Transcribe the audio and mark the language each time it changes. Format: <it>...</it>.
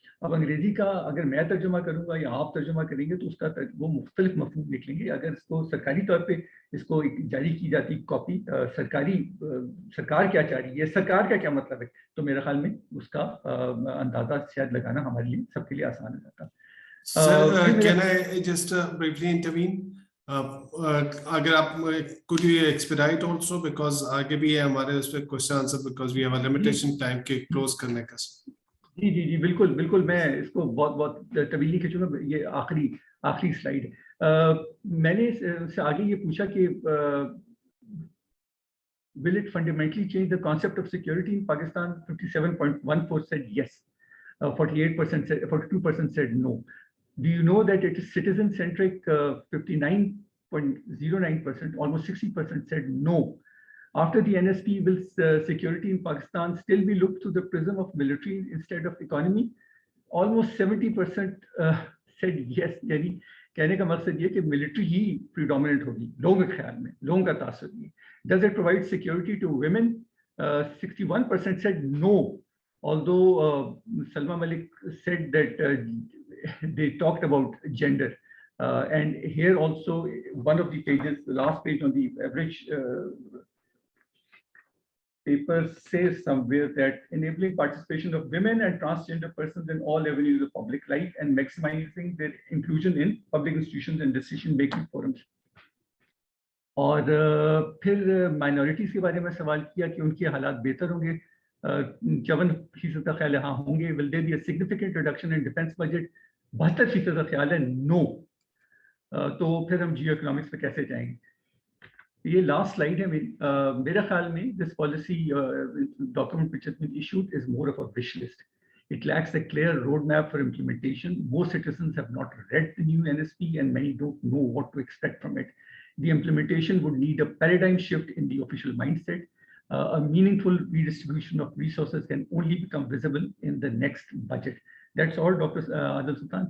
<hi>अब अंग्रेजी का अगर मैं तर्जुमा करूंगा या आप तर्जुमा करेंगे तो उसका वो मुख्तलिफ मफहूम निकलेंगे. अगर इसको सरकारी तौर पे इसको जारी की जाती कॉपी सरकार क्या चाह रही है, सरकार का क्या मतलब है, तो मेरे ख्याल में उसका अंदाजा शायद लगाना हमारे लिए सबके लिए आसान हो जाता.</hi> <en>Sir, can I just briefly intervene?</en> <hi>अगर आप</hi> <en>could you expedite also because</en> <hi>आगे भी है हमारे उस पे</hi> <en>question answer because we have a limitation time के close करने का.</en> <hi>जी जी जी बिल्कुल बिल्कुल. मैं इसको बहुत तवील नहीं खींचूंगा. ये आखिरी स्लाइड. मैंने इससे आगे ये पूछा कि</hi> <en>will it fundamentally change the concept of security in Pakistan? 57.14 said yes. 42% said no. Do you know that it is citizen centric? 59.09%, almost 60% said no. After the NSP, will security in Pakistan still be looked through the prism of military instead of economy? Almost 70% said yes.</en> <hi>यानी कहने का मकसद ये कि military ही predominant होगी लोगों के ख्याल में, लोगों का तासुर ये.</hi> <en>Does it provide security to women? 61% said no. Although Salma Malik said that they talked about gender. And here also one of the pages, the last page on the average paper says somewhere that enabling participation of women and transgender persons in all avenues of public life and maximizing their inclusion in public institutions and decision-making forums.</en> <hi>और फिर minorities के बारे में सवाल किया कि उनके हालात बेहतर होंगे, 54% का ख्याल है हाँ होंगे.</hi> <en>Will there be a significant reduction in defence budget?</en> <hi>72% का ख्याल है नो. तो फिर हम जियो इकोनॉमिक्स पे कैसे जाएंगे? ये लास्ट स्लाइड है मेरे ख्याल में.</hi> <en>This policy document which has been issued is more of a wish list. It lacks a clear roadmap for implementation. Most citizens have not read the new NSP and many don't know what to expect from it. The implementation would need a paradigm shift in the official mindset. A meaningful redistribution of resources can only become visible in the next budget. That's all, Dr. Adil Sultan.</en>